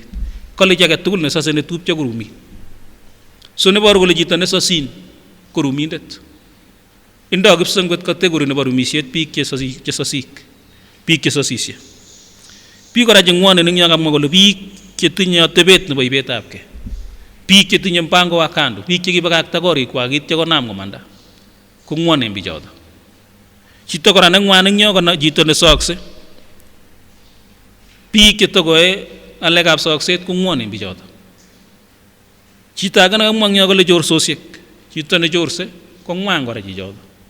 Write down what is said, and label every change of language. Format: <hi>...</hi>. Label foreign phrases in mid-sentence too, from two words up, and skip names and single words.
<kln>Kole chi age tugul nesose netupcho ko rumit. So nebor kole chito nesosin ko rumindet. Indo kipsengwet kategori nebo rumisiet biik chesosik, biik chesosisie. Biik kora che ngwonen eng yo kamwa kole biik chetinye atebet nebo ibetabgei. Biik chetinye</kln> <sw>mpango wa kando,</sw> <kln>biik chekibakakta korikwak ityo konam komanda. Ko ngwonen bichoto. Chito kora nengwan eng yo kono chito nesokse. Biik chetokoe ngalekab sokset ko ngwonen bichoto. Chito age nekamwa eng yo kole chorsosiek, chito nechorse ko ngwan kora chichoto.</kln>